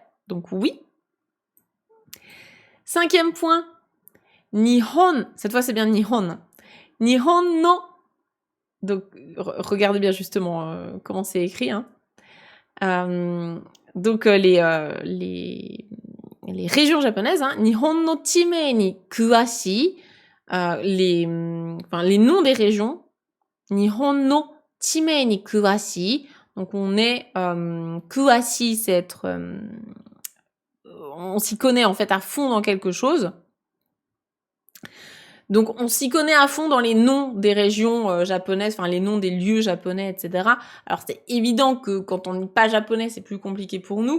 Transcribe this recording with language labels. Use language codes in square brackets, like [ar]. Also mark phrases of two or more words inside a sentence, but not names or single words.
[fr] Donc, oui. 5e point, Nihon. Cette fois, c'est bien Nihon. [ja] 日本の. [fr] Donc, regardez bien justement comment c'est écrit. Hein. Donc, les régions japonaises, hein, [ja] 日本の地名に詳しい, [fr] les noms des régions, [ja] 日本の地名に詳しい. [fr] Donc, on est kuwashi, c'est être on s'y connaît en fait à fond dans quelque chose. Donc, on s'y connaît à fond dans les noms des régions japonaises, enfin les noms des lieux japonais, etc. Alors, c'est évident que quand on n'est pas japonais, c'est plus compliqué pour nous.